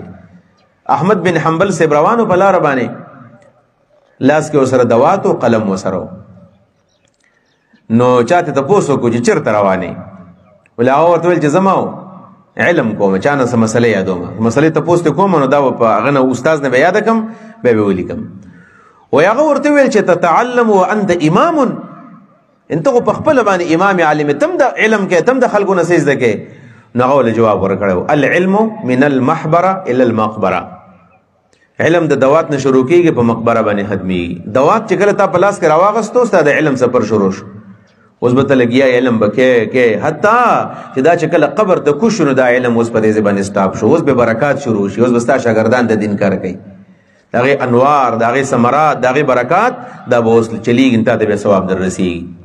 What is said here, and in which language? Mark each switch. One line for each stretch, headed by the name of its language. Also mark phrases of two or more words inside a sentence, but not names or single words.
Pashto: احمد بن حنبل صاحب روانو په لاره باندې، لاس کې ورسره دوات او قلم ورسره، نو چاته تپوس وکړو چې چېرته روانې؟ ولې هغه ورته ویل چې زه علم کوم، چا نه څه مسله یادوم، مسلې تپوس ته کوم، نو دا به په هغه نه استاد نه به یاده کړم، بیا به ولیکم. وایي هغه ورته ویل چې
Arabic: تتعلم وانت امام،
Pashto: انته خو په خپله باندې امام عالم، تم د علم کې، تم د خلکو نه څه زده کې. نو هغه ولې جواب ورکړی،
Arabic: العلم من المحبره الى المقبره.
Pashto: علم د دوات نه شروع کېږي، په مقبره باندې ختمېږي. دوات چې کله تا په لاس کې راواغستو، ستا د علم سفر شروع شو. اوس به ته لګیا علم به کې حتی چې دا چې کله قبر ته کوز شو نو دا علم اوس په دې ځای باندې سټاپ شو. اوس به برکات شروع شي، اوس به ستا شاګردان د دین کار کوي، د هغې انوار، د هغې ثمرات، د هغې برکات دا به اوس چلیږي، تا ته بیا ثواب در رسېږي.